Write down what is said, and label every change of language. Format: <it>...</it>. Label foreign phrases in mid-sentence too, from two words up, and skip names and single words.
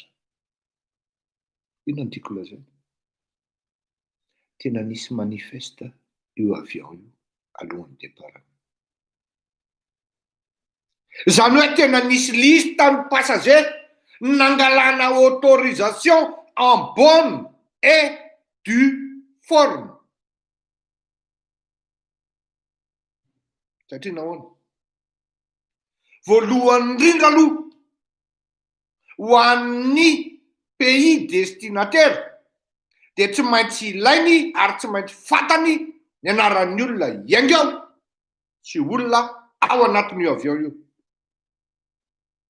<mg>Ino no tiako lazaina? Tena nisy manifeste io avion io alohan'ny départ. Zany hoe tena nisy liste ny passager nangalana</mg> <fr>autorisation en bonne et due forme.</fr> <mg>Satria nahoana? Voalohany indrindra aloha ho an'ny</mg> <fr>pays destinataire</fr> <mg>dia tsy maintsy ilainy ary tsy maintsy fantany ny anaran'ny olona iangy ao sy olona ao anatin'io avion io.</mg>